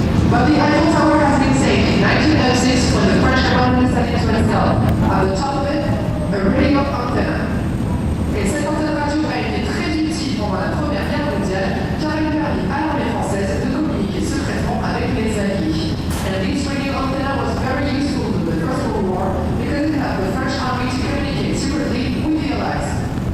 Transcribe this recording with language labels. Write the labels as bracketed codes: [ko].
[en] But the Eiffel Tower has been saved in 1906 when the French government decided to install at the top of it a radio antenna. [fr] Et cette antenne radio a été très utile pendant la Première Guerre mondiale car elle permit à l'armée française de communiquer secrètement avec les Alliés. [en] And this radio antenna was very useful in the First World War because it helped the French army to communicate secretly with the Allies.